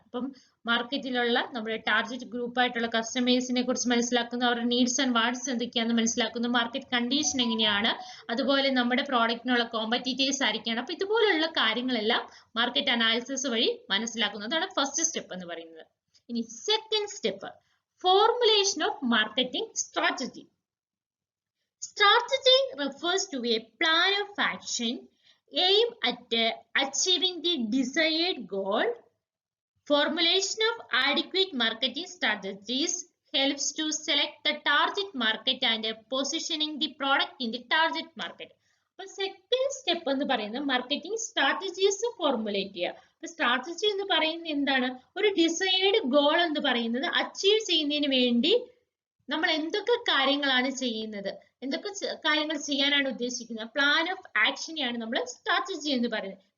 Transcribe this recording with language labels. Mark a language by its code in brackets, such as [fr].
[ml] അപ്പം മാർക്കറ്റിലുള്ള നമ്മുടെ target group ആയിട്ടുള്ള കസ്റ്റമേഴ്സിനെ കുറിച്ച് മനസ്സിലാക്കുന്നു, അവരുടെ നീഡ്സ് ആൻഡ് വാണ്ട്സ് എന്തൊക്കെയാണെന്ന് മനസ്സിലാക്കുന്നു, മാർക്കറ്റ് കണ്ടീഷൻ എങ്ങനെയാണ്, അതുപോലെ നമ്മുടെ പ്രോഡക്റ്റിനുള്ള കോമ്പറ്റീറ്റേഴ്സ് ആയിരിക്കണം. അപ്പൊ ഇതുപോലുള്ള കാര്യങ്ങളെല്ലാം മാർക്കറ്റ് അനാലിസിസ് വഴി മനസ്സിലാക്കുന്നു. അതാണ് ഫസ്റ്റ് സ്റ്റെപ്പ് എന്ന് പറയുന്നത്. ഇനി second step, [en] Formulation of marketing strategy. Strategy refers to a plan of action aimed at achieving the desired goal. Formulation of adequate marketing strategies helps to select the target market and positioning the product in the target market. [ml] അപ്പോൾ second step എന്ന് പറയുന്നത് marketing strategies formulate ചെയ്യുക. അപ്പൊ strategy എന്ന് പറയുന്നത് എന്താണ്, ഒരു decide goal എന്ന് പറയുന്നത് അച്ചീവ് ചെയ്യുന്നതിന് വേണ്ടി നമ്മൾ എന്തൊക്കെ കാര്യങ്ങളാണ് ചെയ്യുന്നത്, എന്തൊക്കെ കാര്യങ്ങൾ ചെയ്യാനാണ് ഉദ്ദേശിക്കുന്നത്, പ്ലാൻ ഓഫ് ആക്ഷനെയാണ് നമ്മൾ സ്ട്രാറ്റജി എന്ന് പറയുന്നത്.